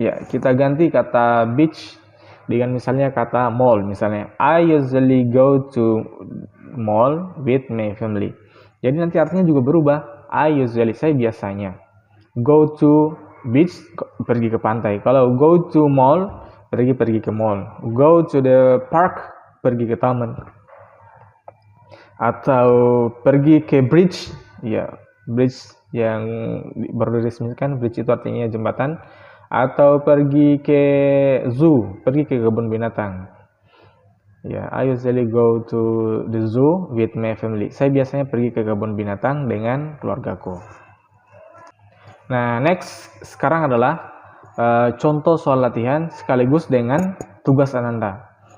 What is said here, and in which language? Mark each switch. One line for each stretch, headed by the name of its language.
Indonesian: Kita ganti kata beach dengan misalnya kata mall.
English: Misalnya, I usually go to mall with my family.
Indonesian: Jadi nanti artinya juga berubah.
English: I usually,
Indonesian: saya biasanya.
English: Go to beach,
Indonesian: pergi ke pantai. Kalau
English: go to mall,
Indonesian: pergi ke mall.
English: Go to the park,
Indonesian: pergi ke taman. Atau pergi ke bridge, ya bridge yang baru diresmikan. Bridge itu artinya jembatan. Atau pergi ke zoo, pergi ke kebun binatang.
English: Ya, I usually go to the zoo with my family.
Indonesian: Saya biasanya pergi ke kebun binatang dengan keluargaku. Nah, next sekarang adalah contoh soal latihan sekaligus dengan tugas Ananda.